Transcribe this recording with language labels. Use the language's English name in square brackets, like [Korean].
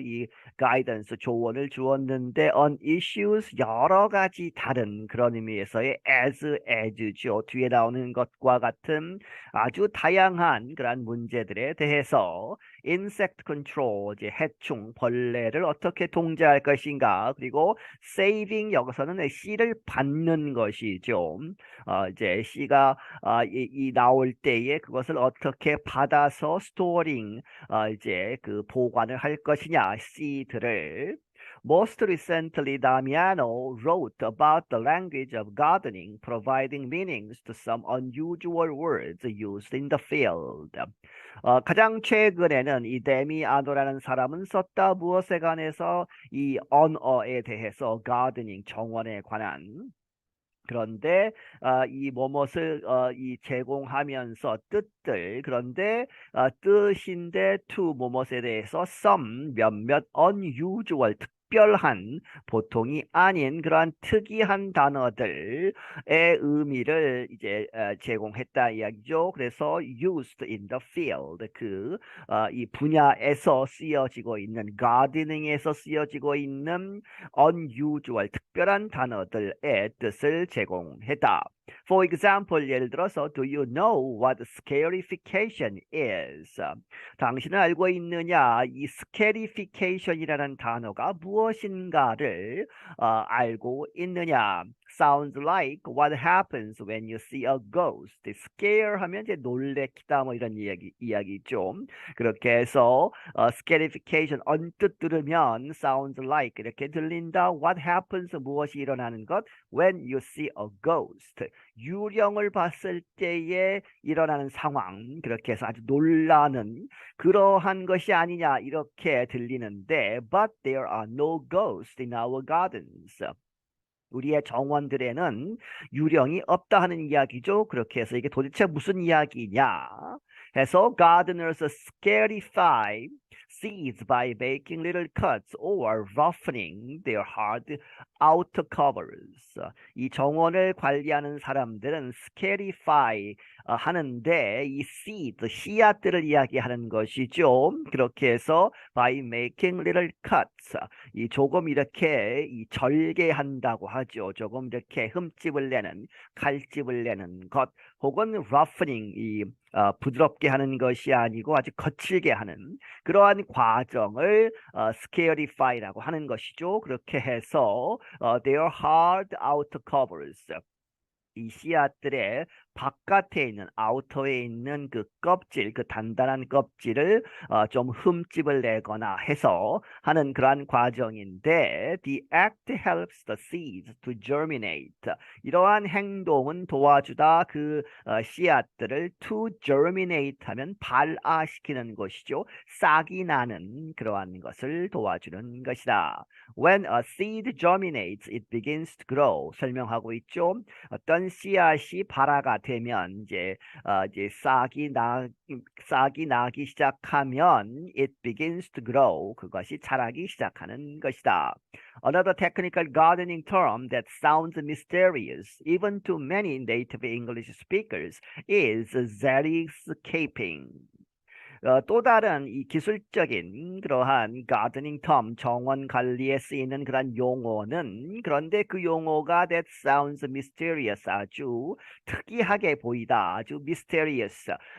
[Korean] 이 가이던스 조언을 주었는데 [English] on issues [Korean] 여러 가지 다른 그런 의미에서의 as죠. 뒤에 나오는 것과 같은 아주 다양한 그런 문제들에 대해서 insect control, 이제 해충, 벌레를 어떻게 통제할 것인가, 그리고 saving 여기서는 씨를 받는 것이죠. 이제 씨가 이 나올 때에 그것을 어떻게 받아서 스토링 이제 그 보관을 할 것이냐 씨들을 [English] Most recently, Damiano wrote about the language of gardening, providing meanings to some unusual words used in the field. [Korean] 가장 최근에는 이 데미아노라는 사람은 썼다. 무엇에 관해서 이 언어에 대해서 gardening 정원에 관한 그런데 이 뭐뭇을 이 제공하면서 뜻들 그런데 뜻인데 to 뭐뭇에 대해서 some 몇몇 unusual 특별한 보통이 아닌 그러한 특이한 단어들의 의미를 이제 제공했다 이야기죠. 그래서 [English] used in the field [Korean] 이 분야에서 쓰여지고 있는 gardening에서 쓰여지고 있는 unusual 특별한 단어들의 뜻을 제공했다. [English] For example, [Korean] 예를 들어서 [English] Do you know what scarification is? [Korean] 당신은 알고 있느냐? 이 scarification이라는 단어가 무엇인가를 알고 있느냐? [English] Sounds like what happens when you see a ghost. [Korean] Scare 하면 이제 놀래키다 뭐 이런 이야기죠. 그렇게 해서 scarification 언뜻 들으면 [English] sounds like [Korean] 이렇게 들린다. [English] What happens [Korean] 무엇이 일어나는 것? [English] When you see a ghost. [Korean] 유령을 봤을 때에 일어나는 상황. 그렇게 해서 아주 놀라는 그러한 것이 아니냐 이렇게 들리는데 [English] But there are no ghosts in our gardens. [Korean] 우리의 정원들에는 유령이 없다 하는 이야기죠. 그렇게 해서 이게 도대체 무슨 이야기냐 해서 [English] gardeners scarify seeds by making little cuts or roughening their hard outer covers. [Korean] 이 정원을 관리하는 사람들은 scarify 하는데 이 seed, 씨앗들을 이야기하는 것이죠. 그렇게 해서 [English] by making little cuts, [Korean] 이 조금 이렇게 이 절개한다고 하죠. 조금 이렇게 흠집을 내는, 칼집을 내는 것, 혹은 roughening, 이 부드럽게 하는 것이 아니고 아주 거칠게 하는 그러한 과정을 scarify라고 하는 것이죠. 그렇게 해서 their hard outer covers, 이 씨앗들의 바깥에 있는 아우터에 있는 그 껍질, 그 단단한 껍질을 좀 흠집을 내거나 해서 하는 그러한 과정인데 [English] the act helps the seeds to germinate. [Korean] 이러한 행동은 도와주다 그 씨앗들을 [English] to germinate [Korean] 하면 발아시키는 것이죠. 싹이 나는 그러한 것을 도와주는 것이다. [English] When a seed germinates, it begins to grow. [Korean] 설명하고 있죠. 어떤 씨앗이 발화가 되면 이제 싹이 나기 시작하면 [English] it begins to grow. [Korean] 그것이 자라기 시작하는 것이다. [English] Another technical gardening term that sounds mysterious even to many native English speakers is xeriscaping. [Korean] 또 다른 이 기술적인 그러한 가드닝 텀, 정원 관리에 쓰이는 그런 용어는 그런데 그 용어가 [English] that sounds mysterious, [Korean] 아주 특이하게 보이다, 아주 mysterious,